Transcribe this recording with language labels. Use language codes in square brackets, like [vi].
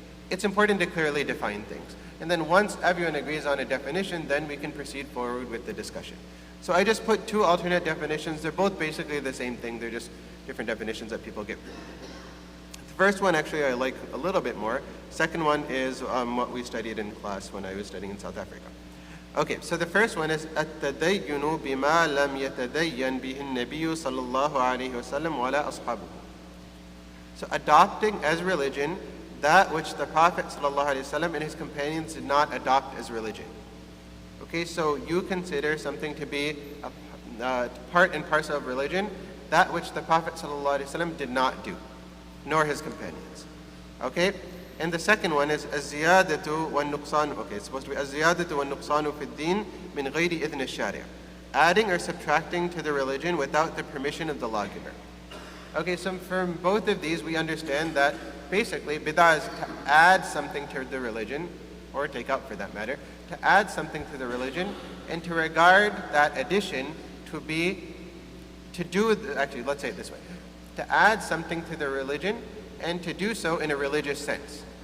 [en] It's important to clearly define things. And then once everyone agrees on a definition, then we can proceed forward with the discussion. So I just put two alternate definitions. They're both basically the same thing. They're just different definitions that people give. The first one actually I like a little bit more. Second one is what we studied in class when I was studying in South Africa. Okay, so the first one is [ar] التدين بما لم يتدين به النبي صلى الله عليه وسلم ولا أصحابه. [en] So adopting as religion that which the Prophet ﷺ and his companions did not adopt as religion. Okay, so you consider something to be a part and parcel of religion, that which the Prophet ﷺ did not do, nor his companions. Okay, and the second one is [ar] الزيادة والنقصان. [en] Okay, it's supposed to be [ar] الزيادة والنقصان في الدين من غير إذن الشارع. [en] Adding or subtracting to the religion without the permission of the lawgiver. Okay, so from both of these we understand that basically bid'ah is to add something to the religion, or take out for that matter, to add something to the religion, and to regard that addition to be, actually let's say it this way, to add something to the religion and to do so in a religious sense.